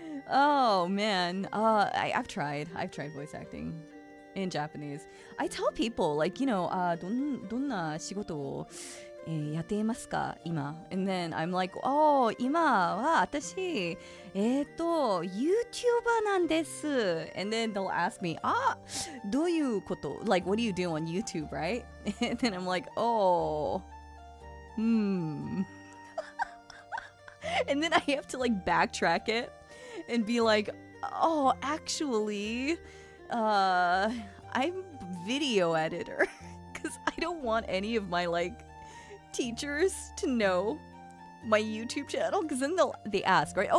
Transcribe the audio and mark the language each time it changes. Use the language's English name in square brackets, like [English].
[English] Oh man, I've tried voice acting in Japanese. I tell people like, you know, [Japanese] どんな仕事をやっていますか今? [English] And then I'm like, oh, [Japanese] 今は私YouTuber なんです。 [English] And then they'll ask me, [Japanese] どういうこと? [English] Like, what do you do on YouTube, right? And then I'm like, oh, And then I have to like backtrack it and be like, oh, actually, I'm video editor, because I don't want any of my like teachers to know my YouTube channel, because then they ask, right?